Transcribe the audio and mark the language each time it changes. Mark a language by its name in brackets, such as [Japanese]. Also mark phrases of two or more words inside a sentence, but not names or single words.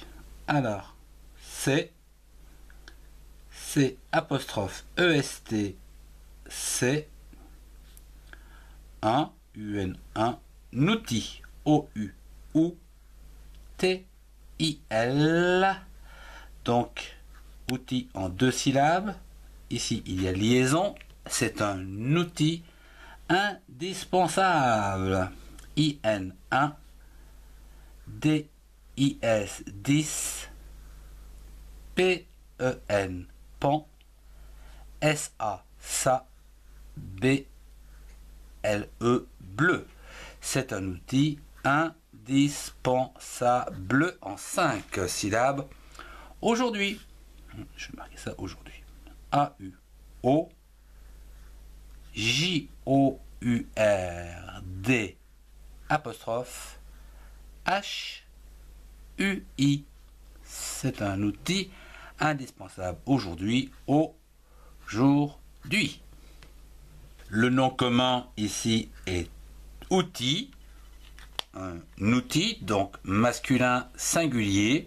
[French] Alors, c'est apostrophe EST, c'est un outil, O-U, ou T-I-L, donc outil en deux syllabes. Ici, il y a liaison. C'est un outil indispensable. I-N-1, D-I-S, 10, P-E-N, pan, S-A, ça, B-L-E, bleu. C'est un outil indispensable en 5 syllabes. Aujourd'hui, je vais marquer ça aujourd'hui. A-U-O-J-O-U-R-D apostrophe H-U-I. C'est un outil indispensable aujourd'hui, aujourd'hui. Le nom commun ici est outil, un outil, donc masculin singulier.